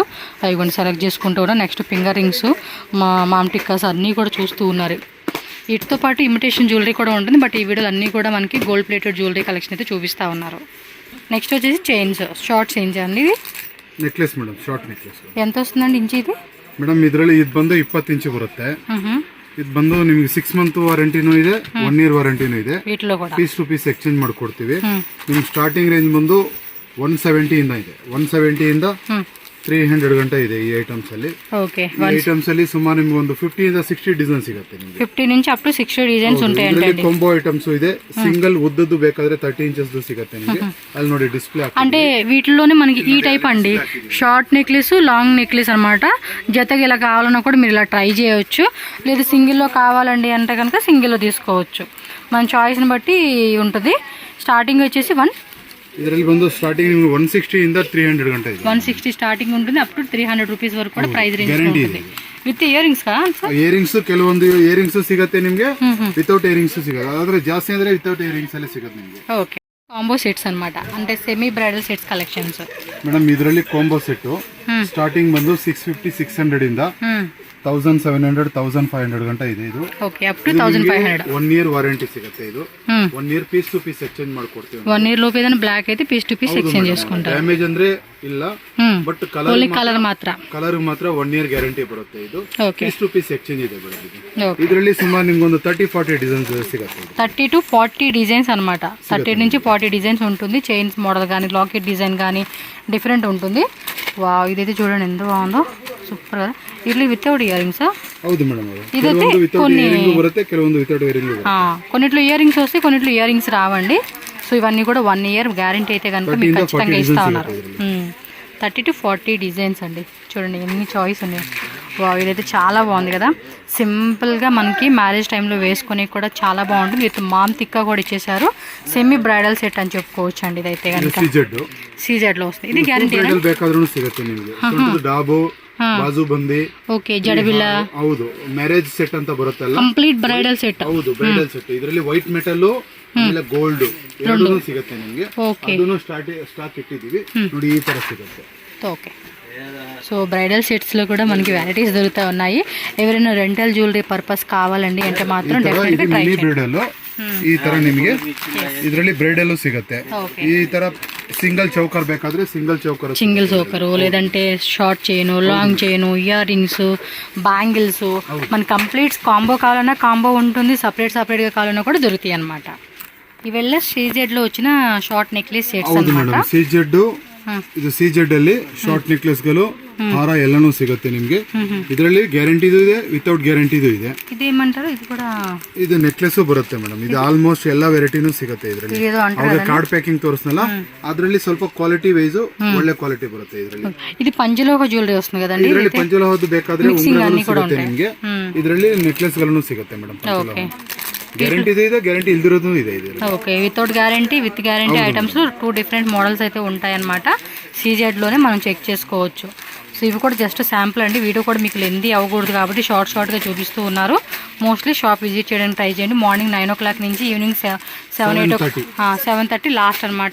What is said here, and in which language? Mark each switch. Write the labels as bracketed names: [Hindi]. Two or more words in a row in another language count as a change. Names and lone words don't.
[Telugu] అవి కొన్ని సెలెక్ట్ చేసుకుంటూ ఉన్నారు. నెక్స్ట్ [English] finger rings, [Telugu] మామ్ టిక్కాస్ అన్నీ కూడా చూస్తూ ఉన్నారు. వీటితో పాటు [English] imitation jewellery [Telugu] కూడా ఉంటుంది. బట్ ఈ వీడియోలు అన్నీ కూడా మనకి [English] gold plated jewellery collection [Telugu] అయితే చూపిస్తూ ఉన్నారు. నెక్స్ట్ వచ్చేసి చైన్స్, [English] short chains [Telugu] అండి. ఇది [English] necklace madam, short necklace. [Telugu] ఎంత వస్తుందండి ఇంచు ఇది? [Kannada] ಮೇಡಮ್ ಇದರಲ್ಲಿ ಇದು ಬಂದು 20 ಇಂಚು ಬರುತ್ತೆ. ಇದು ಬಂದು ನಿಮಗೆ 6 ಮಂತ್ ವಾರಂಟಿನೂ ಇದೆ, 1 ಇಯರ್ ವಾರಂಟಿನೂ ಇದೆ. [Telugu] వీటిలో కూడా [English] piece to piece exchange [Kannada] ಮಾಡ್ಕೊಡ್ತೀವಿ. ನಿಮ್ಗೆ [English] starting range [Kannada] ಬಂದು 170 ಇಂದ ಇದೆ. 170 ಇಂದ 300 ಗಂಟೆ ಇದೆ ಈ ಐಟಮ್ಸ್ ಅಲ್ಲಿ. ఓకే ಈ ಐಟಮ್ಸ್ ಅಲ್ಲಿ ಸುಮಾರು ನಿಮ್ಗೆ ಒಂದು 50 ಇಂದ 60 ಡಿಸೈನ್ ಸಿಗುತ್ತೆ ನಿಮ್ಗೆ. [Telugu] 50 నుంచి [English] up to [Telugu] 60 ಡಿಸೈನ್ಸ್ ఉంటాయండి. [Kannada] ಇದರಲ್ಲಿ [English] combo items [Kannada] ಇದೆ. సింగిల్ ఉద్దದ್ದು ಬೇಕಾದ್ರೆ 30 ఇంచెస్ ಸಿಗುತ್ತೆ ನಿಮಗೆ. ಅಲ್ಲಿ ನೋಡಿ ಡಿಸ್ಪ್ಲೇ [Telugu] అంటే వీటిలోనే మనకి ఈ టైప్ అండి, [English] short necklace, long necklace [Telugu] అన్నమాట. జతకి ఇలా కావాలన్నా కూడా మీరు ఇలా ట్రై చేయవచ్చు. లేదు సింగిల్లో కావాలండి అంటే కనుక సింగిల్లో తీసుకోవచ్చు. మన చాయిస్ని బట్టి ఉంటుంది. స్టార్టింగ్ వచ్చేసి [Kannada] ಇದರಲ್ಲಿ ಬಂದು ಸ್ಟಾರ್ಟಿಂಗ್ 160 ಇಂದ 300 ಗಂಟೆ ಇದೆ. [Telugu] 160 ಸ್ಟಾರ್ಟಿಂಗ್ ఉంటుంది, [English] up to 300 rupees [Telugu] వరకు కూడా [English] price range [Telugu] ఉంటుంది. [English] with ear rings కదా? ear rings [Kannada] ಕೆಲವೊಂದು [English] ear rings [Kannada] ಸಿಗುತ್ತೆ ನಿಮಗೆ, [English] without ear rings [Kannada] ಸಿಗುತ್ತೆ. ಆದ್ರೆ ಜಾಸ್ತಿ ಅಂದ್ರೆ [English] without ear rings [Kannada] ಅಲ್ಲಿ ಸಿಗುತ್ತೆ ನಿಮಗೆ. [Telugu] ఓకే, [English] combo sets [Telugu] అన్నమాట, అంటే [English] semi bridal sets collections. [Kannada] ಮೇಡಮ್ ಇದರಲ್ಲಿ [English] combo set starting [Kannada] ಬಂದು 650 600 ಇಂದ 1700 1500 ಗಂಟೆ ಇದೆ. ಇದು [English] okay, up to 1500. [Kannada] 1 [English] year warranty [Kannada] ಸಿಗುತ್ತೆ. ಇದು 1 [English] year piece to piece exchange [Kannada] ಮಾಡ್ಕೊಡ್ತೀವಿ. [Telugu] 1 ఇయర్ లోపు ఏదైనా బ్లాక్ అయితే [English] piece to piece exchange [Telugu] చేసుకుంటారు. [Kannada] ಡ್ಯಾಮೇಜ್ ಅಂದ್ರೆ ಇಲ್ಲ, ಬಟ್ [Telugu] కలర్ మాత్ర [Kannada] 1 [English] year guarantee [Kannada] ಬರುತ್ತೆ. ಇದು ఓకే, [English] piece to piece exchange [Kannada] ಇದೆ ಮೇಡಮ್. ಇದರಲ್ಲಿ ಸುಮಾರು ನಿಮ್ಗೆ ಒಂದು 30-40 ಡಿಸೈನ್ಸ್ ಸಿಗುತ್ತೆ. 30 [English] to 40 designs [Telugu] అన్నమాట. 30 నుంచి 40 డిజైన్స్ ఉంటుంది. [English] chains model [Telugu] కానీ, [English] locket design [Telugu] కానీ డిఫరెంట్ ఉంటుంది. వావ్, ఇదైతే చూడండి ఎంత బాగుందో, సూపర్ కదా. ఇట్లా [English] without ear rings. [Kannada] ಹೌದು ಮೇಡಮ್, [Telugu] ఇదైతే కొన్ని [Kannada] ಬರುತ್ತೆ, ಕೆಲವೊಂದು [English] without ear ring [Kannada] ಬರುತ್ತೆ. [Telugu] కొన్నిట్లో [English] ear rings [Telugu] వస్తాయి, కొన్నిట్లో [English] ear rings [Telugu] రావండి. సో ఇవన్నీ కూడా 1 [English] year guarantee [Telugu] అయితే కనుక మీకు ఖచ్చితంగా ఇస్తా ఉన్నారు. 30 [English] to 40 designs [Telugu] అండి. చూడండి ఎన్ని చాయిస్ ఉన్నాయి. వావ్, ఇదైతే చాలా బాగుంది కదా. సింపుల్గా మనకి మ్యారేజ్ టైంలో వేసుకొని కూడా చాలా బాగుంటుంది. విత్ మామ్ తిక్కా కూడా ఇచ్చేసారు. [English] semi bridal set [Telugu] అని చెప్పుకోవచ్చు అండి. ఇదైతే కనుక సీజెడ్ లో వస్తుంది. ఇది గ్యారంటీ [Kannada] ಬೇಕಾದ್ರೂ ಸಿಗುತ್ತೆ ನಿಮಗೆ. ಡಾಬೋ, ಬಾಜು ಬಂದಿ, ಓಕೆ, ಜಡಬಿಲ್ಲ, ಹೌದು, [English] marriage set [Kannada] ಅಂತ ಬರುತ್ತಲ್ಲ, [English] complete bridal set. ಹೌದು, bridal set. [Kannada] ಇದರಲ್ಲಿ [English] white metal [Kannada] ಆಮೇಲೆ ಗೋಲ್ಡ್ ಎರಡೂ ಸಿಗುತ್ತೆ ನಿಮಗೆ. ಅದನ್ನು ಸ್ಟಾಕ್ ಇಟ್ಟಿದ್ದೀವಿ ನೋಡಿ, ಈ ತರ ಸಿಗುತ್ತೆ. [Telugu] ఓకే, సో బ్రైడల్ సెట్స్లో కూడా మనకి వెరైటీస్ దొరుకుతూ ఉన్నాయి. ఎవరైనా [English] rental jewellery purpose [Telugu] కావాలండి అంటే మాత్రం డెఫినెట్గా ట్రై చేయండి. [Kannada] ಬ್ರೈಡಲ್ ಈ ತರ ನಿಮಗೆ ಇದರಲ್ಲಿ ಬ್ರೈಡಲ್ ಸಿಗುತ್ತೆ. ಈ ತರ [English] single choker [Telugu] ಬೇಕಾದ್ರೆ [English] single choker, [Telugu] లేదంటే [English] short chain, long chain, ear rings, bangles, [Telugu] మన [English] complete combo [Telugu] కావాలన్నా కాంబో ఉంటుంది. సపరేట్గా కావాలన్నా కూడా దొరుకుతాయి అన్నమాట. ఇవెల్ల సీజెడ్ లో వచ్చిన [English] short necklace sets [Telugu] అన్నమాట. [Kannada] ಇದು ಸಿಜೆಡ್ ಅಲ್ಲಿ [English] short necklace [Kannada] ಗಳು, ಹಾರ ಎಲ್ಲಾನು ಸಿಗುತ್ತೆ ನಿಮ್ಗೆ. ಇದರಲ್ಲಿ ಗ್ಯಾರಂಟಿದು ಇದೆ, ವಿತೌಟ್ ಗ್ಯಾರಂಟಿದು ಇದೆ. ಇದೇమంటారు? ಇದು ಕೂಡ ಇದು ನೆಕ್ಲೆಸ್ ಬರುತ್ತೆ ಮೇಡಮ್. ಇದು ಆಲ್ಮೋಸ್ಟ್ ಎಲ್ಲಾ ವೆರೈಟಿನೂ ಸಿಗುತ್ತೆ ಇದರಲ್ಲಿ. ಅವಾಗ [English] card packing [Kannada] ತೋರಿಸ್ನಲ್ಲ, ಅದರಲ್ಲಿ ಸ್ವಲ್ಪ [English] quality wise [Kannada] ಒಳ್ಳೆ ಕ್ವಾಲಿಟಿ ಬರುತ್ತೆ ಇದರಲ್ಲಿ. [Telugu] ఇది పంచలోహ జ్యువెలరీ వస్తుంది కదండి. [Kannada] ಇದರಲ್ಲಿ ಪಂಚಲೋಹದ್ದು ಬೇಕಾದ್ರೆ ಉಂಗುರಗಳು ಸಿಗುತ್ತೆ ನಿಮ್ಗೆ. ಇದರಲ್ಲಿ ನೆಕ್ಲೆಸ್ ಗಳನ್ನು ಸಿಗುತ್ತೆ ಮೇಡಮ್. గ్యారంటీ ಇದೆ, గ్యారంటీ ఇల్దిరోదు ಇದೆ. [Telugu] ఓకే, [English] without guarantee, with guarantee items [Telugu] 2 [English] different models [Telugu] అయితే ఉంటాయన్నమాట. సీజెడ్లోనే మనం చెక్ చేసుకోవచ్చు. సో ఇవి కూడా [English] just sample [Telugu] అండి. వీడియో కూడా మీకు లెందీ అవ్వకూడదు కాబట్టి షార్ట్గా చూపిస్తూ ఉన్నారు. [English] mostly shop visit [Telugu] చేయడానికి ట్రై చేయండి. [English] morning 9 o'clock [Telugu] నుంచి [English] evening 7:30 last [Telugu] అనమాట.